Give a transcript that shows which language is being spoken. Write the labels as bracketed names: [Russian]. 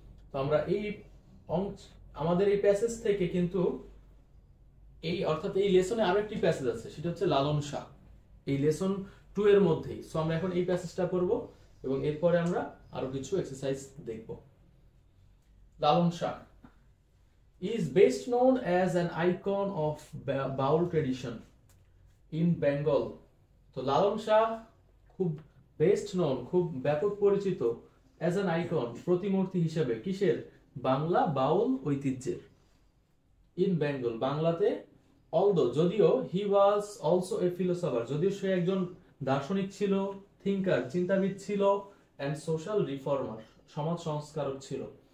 [Bangla] তো আমরা এই আমাদের এই প্যাসেজ থেকে কিন্তু এই অর্থাৎ এই লেসনে আরো একটি প্যাসেজ আছে, সেটা হচ্ছে লালন শাহ, এই লেসন 2 এর মধ্যেই। সো আমরা এখন এই প্যাসেজটা পড়ব এবং এরপরে আমরা আরো কিছু এক্সারসাইজ দেখব। [English] Lalon Shah is best known as an icon of Baul tradition in Bengal. [Bangla] তো লালন শাহ খুব বেস্ট নোন, খুব ব্যাপক পরিচিত, [English] as an icon, [Bangla] প্রতিমূর্তি হিসেবে। কিসের? বাংলা বাউল ঐতিহ্যের। [English] in Bengal, [Bangla] বাংলাতে। [English] although, [Bangla] যদিও, [English] he was also a philosopher, [Bangla] যদিও সে একজন দার্শনিক ছিল, থিঙ্কার, চিন্তাবিদ ছিল, [English] and social reformer, [Bangla] সমাজ সংস্কারক ছিল।